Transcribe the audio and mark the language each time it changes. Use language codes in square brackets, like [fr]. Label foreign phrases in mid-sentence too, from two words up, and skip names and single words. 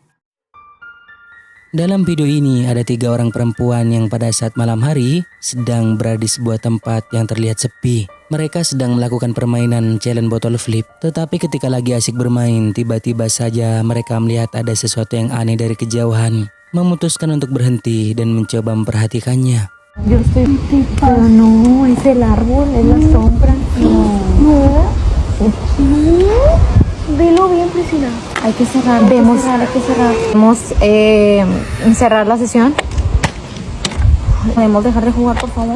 [id] Dalam video ini ada 3 orang perempuan yang pada saat malam hari sedang berada di sebuah tempat yang terlihat sepi. Mereka sedang melakukan permainan challenge botol flip, tetapi ketika lagi asik bermain, tiba-tiba saja mereka melihat ada sesuatu yang aneh dari kejauhan. Memutuskan untuk berhenti dan mencoba memperhatikannya. [es] Yo estoy pero no, es el árbol, es la sombra. No. Velo bien, Priscila. Hay que cerrar, hay que cerrar. Vamos cerrar la sesión. ¿Podemos dejar de jugar, por favor?